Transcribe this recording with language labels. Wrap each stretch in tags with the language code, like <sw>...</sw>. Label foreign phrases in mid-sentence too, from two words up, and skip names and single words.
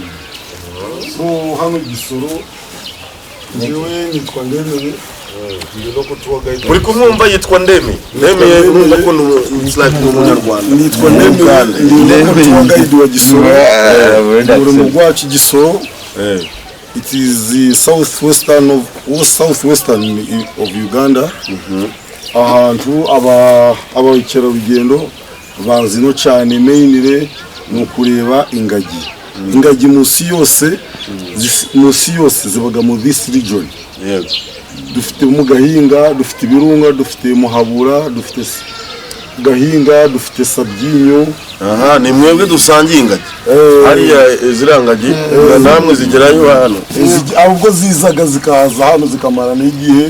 <rw>so hano Gisoro njyewe nitwa Ndemeye uri kumwumva yitwa Ndemeye urumva ko ni umunyarwanda nitwa Ndemeye ndi wa Gisoro uri mu rwacu Gisoro</rw> <en>it is the southwestern of Uganda.</en> <rw>Ahantu abakerarugendo bazino cyane mainly no kureba ingagi. Ingagi musi yose zibaga mu</rw> <en>this region.</en> <rw>Dufite mu Gahinga, dufite Birunga, dufite Muhabura, dufite Gahinga, dufite Sabyinyo. Aha, ni mwebwe dusangiye ingagi. Hariya zirangagi namwe zigerayo hano. Ahubwo zizaga zikaza hano zikamara n'igihe.</rw>